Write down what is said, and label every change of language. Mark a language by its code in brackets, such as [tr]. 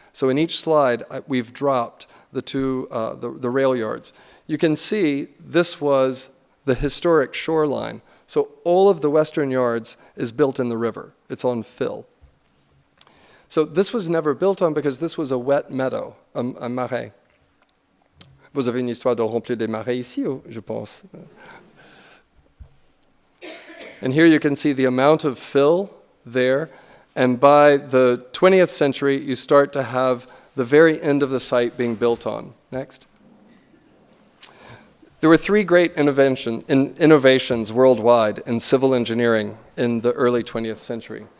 [en] So in each slide, we've dropped the two, the rail yards. You can see this was the historic shoreline. So all of the western yards is built in the river. It's on fill. So this was never built on because this was a wet meadow, a marais. [fr] Vous avez une histoire de remplir des marais ici, je pense. [en] And here you can see the amount of fill there. And by the 20th century, you start to have the very end of the site being built on. Next. There were three great innovations worldwide in civil engineering in the early 20th century.